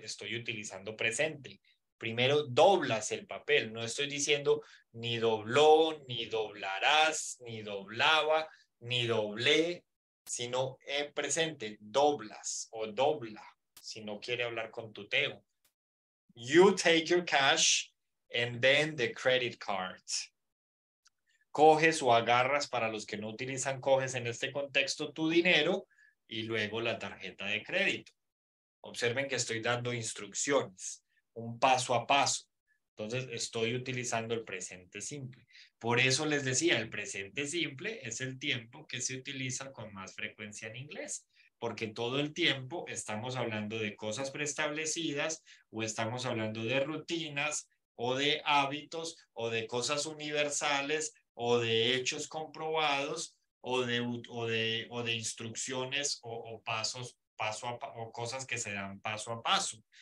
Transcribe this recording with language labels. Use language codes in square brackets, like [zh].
[es] Estoy utilizando presente. Primero, doblas el papel. No estoy diciendo ni dobló, ni doblarás, ni doblaba, ni doblé, sino en presente, doblas o dobla, si no quiere hablar con tuteo. [en] You take your cash and then the credit card. [es] Coges o agarras, para los que no utilizan coges en este contexto, tu dinero y luego la tarjeta de crédito. Observen que estoy dando instrucciones, un paso a paso. Entonces estoy utilizando el presente simple. Por eso les decía, el presente simple es el tiempo que se utiliza con más frecuencia en inglés, porque todo el tiempo estamos hablando de cosas preestablecidas o estamos hablando de rutinas o de hábitos o de cosas universales o de hechos comprobados o de instrucciones o pasos o cosas que se dan paso a paso.